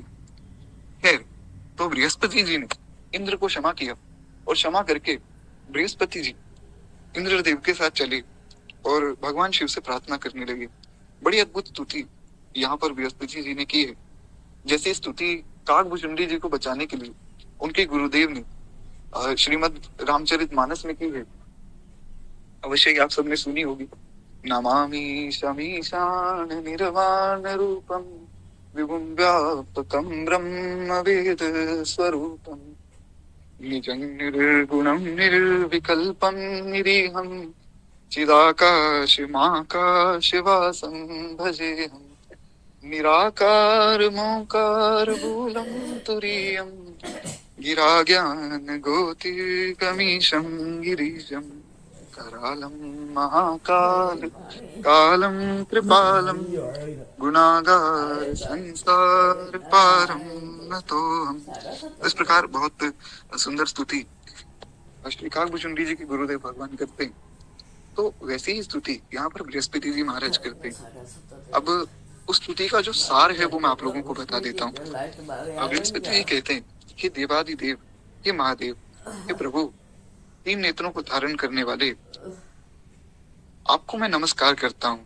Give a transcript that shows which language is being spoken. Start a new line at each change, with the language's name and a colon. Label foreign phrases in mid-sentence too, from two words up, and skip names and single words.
Hindi: खैर, तो बृहस्पति जी ने इंद्र को क्षमा किया और क्षमा करके बृहस्पति जी इंद्रदेव के साथ चले और भगवान शिव से प्रार्थना करने लगे। बड़ी अद्भुत स्तुति यहाँ पर बृहस्पति जी ने की है। जैसे स्तुति काकभुचुंडी जी को बचाने के लिए उनके गुरुदेव ने श्रीमद् रामचरितमानस में की है, अवश्य ही आप सबने सुनी होगी।
Sanskrit: नमामि शमीशान निर्वाण रूपम विभुं व्यापकं ब्रह्म वेद स्वरूपम निजं निर्गुणं निर्विकल्पं निरीहं चिदाकाशमाकाशवासं भजेऽहं निराकार मोकार मूलं तुरीयं गिराज्ञान गोतिकमीशं गिरीशं करालं महाकाल कालं कृपालं गुणागार संसार पारम नतोऽहम्।
Hindi: इस प्रकार बहुत सुंदर स्तुति श्री काकभुचुंडी जी के गुरुदेव भगवान करते हैं। तो वैसी ही स्तुति यहाँ पर बृहस्पति जी महाराज करते हैं। अब उस स्तुति का जो सार है वो मैं आप लोगों को बता देता हूँ। बृहस्पति जी कहते हैं, हे देवादिदेव, हे महादेव, हे प्रभु, तीन नेत्रों को धारण करने वाले, आपको मैं नमस्कार करता हूँ।